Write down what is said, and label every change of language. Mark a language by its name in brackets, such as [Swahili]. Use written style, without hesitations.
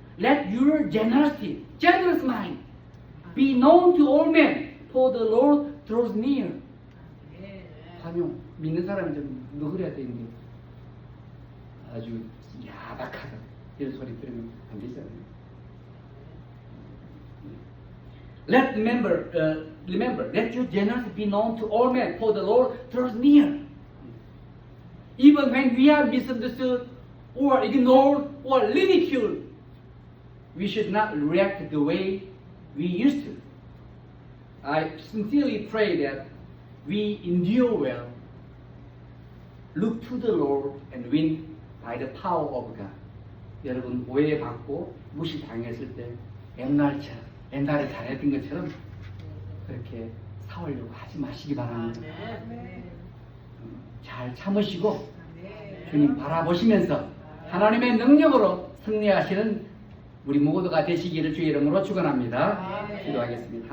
[English] Let your generosity, generous mind, be known to all men, for the Lord draws near. [Korean] 관용, 믿는 사람이 좀 너그려야 되는데 아주 야박하다 이런 소리 들으면 안 되잖아요. [English] Remember, let your generosity be known to all men, for the Lord draws near. Even when we are misunderstood or ignored or ridiculed, we should not react the way we used to. I sincerely pray that we endure well, look to the Lord, and win by the power of God. [Korean] 여러분 오해받고 무시당했을 때 옛날에 잘했던 것처럼 그렇게 싸우려고 하지 마시기 바랍니다. 아멘. 잘 참으시고 주님 바라보시면서 하나님의 능력으로 승리하시는 우리 모두가 되시기를 주의 이름으로 축원합니다. 기도하겠습니다.